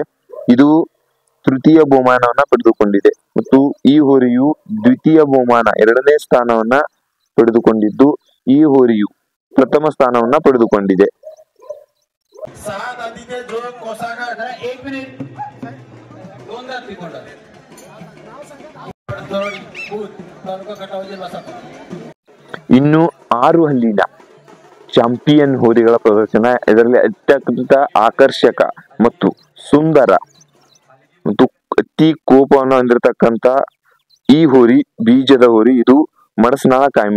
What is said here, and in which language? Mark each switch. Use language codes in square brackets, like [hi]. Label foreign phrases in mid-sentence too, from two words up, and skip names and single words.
[kn] ಇದು ತೃತೀಯ ಬಹುಮಾನವನ್ನ ಪಡೆದುಕೊಂಡಿದೆ ಮತ್ತು ಈ ಹೋರಿಯು ದ್ವಿತೀಯ ಬಹುಮಾನ 2ನೇ ಸ್ಥಾನವನ್ನ ಪಡೆದುಕೊಂಡಿದ್ದು, ಈ ಹೋರಿಯು ಪ್ರಥಮ ಸ್ಥಾನವನ್ನ ಪಡೆದುಕೊಂಡಿದೆ. [mr] 6 दातीचे जो कोसागड 1 मिनिट 2 दात तिकोंड तालुका कटाव जिल्हा सातारा. [kn] ಇನ್ನು 6 ಹಲ್ಲಿನ ಚಾಂಪಿಯನ್ ಹೋರಿಗಳ ಪ್ರದರ್ಶನ. ಇದರಲ್ಲಿ ಅತ್ಯಂತ ಆಕರ್ಷಕ ಮತ್ತು ಸುಂದರ ಮತ್ತು ಅತಿ ಕೋಪವನ್ನು ಹೊಂದಿರತಕ್ಕಂತ ಈ ಹೋರಿ ಬೀಜದ ಹೋರಿ. ಇದು ಮಡಸನಾಳ ಕಾಮ್ಯ.